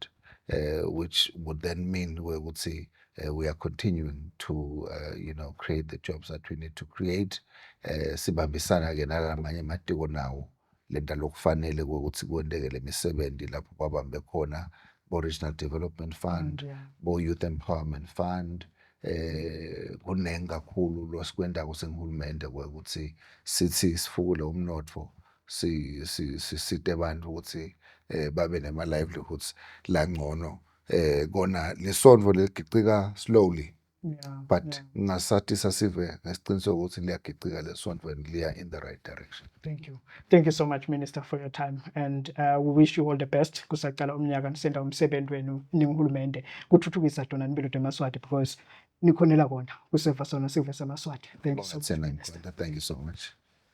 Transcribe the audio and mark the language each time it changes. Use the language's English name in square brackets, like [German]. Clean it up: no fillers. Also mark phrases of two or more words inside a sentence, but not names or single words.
[English] Which would then mean we are continuing to you know, create the jobs that we need to create. [Swati] Sibambisana ke nalamanye amatiko nawo lenta lokufanele ukuthi kwendekele imisebenzi lapho kwabambe khona bo-Regional Development Fund, bo-Youth Empowerment Fund. Kunengi kakhulu losikwendako sengihulumende ukuthi sithi sifukule umnotfo, sisite abantu ukuthi babe nema livelihoods langcono, kona lesondvo ligicika [English] slowly, but [Swati] ngasathi sasive nesiqiniseko ukuthi liyagicika lesondvo and liya [English] in the right direction. Thank you so much, Minister, for your time, and we wish you all the best [Swati] kusaqala umnyaka nisenda umsebenzi wenu ningihulumende kuthuthukisa tona impilo eMaswati, because nikhonela kona kuseva sona sive seMaswati. [English] Thank you so much. Thank you so much.